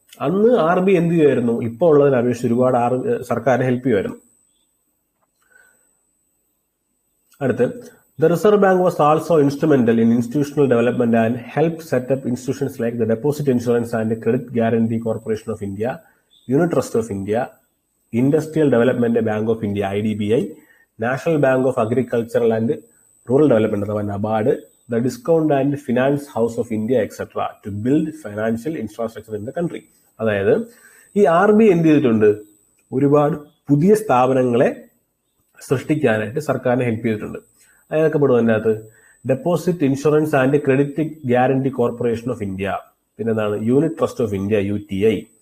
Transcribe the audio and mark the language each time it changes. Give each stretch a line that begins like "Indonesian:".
Malayalam: അന്ന് RBI എന്ത് ചെയ്യുമായിരുന്നു, ഇപ്പോൾ ഉള്ളതിനെ അപേക്ഷിച്ച് ഒരുപാട് സർക്കാരിനെ ഹെൽപ്പ് ചെയ്യുമായിരുന്നു.
English: അടുത്ത്, the Reserve Bank was also instrumental in institutional development and helped set up institutions like the Deposit Insurance and Credit Guarantee Corporation of India, Unit Trust of India, Industrial Development Bank of India (IDBI), National Bank of Agricultural and Rural Development (NABARD), the Discount and Finance House of India, etc. to build financial infrastructure in the country.
Malayalam: അതായത് ഈ RBI എന്ത് ചെയ്തിട്ടുണ്ട്, ഒരുപാട് പുതിയ സ്ഥാപനങ്ങളെ സൃഷ്ടിക്കാനായിട്ട് സർക്കാരിനെ help ചെയ്തിട്ടുണ്ട്. അതൊക്കെ പെടും അതിനകത്ത് deposit insurance and credit guarantee corporation of India, പിന്നെ എന്താണ് unit trust of India UTI.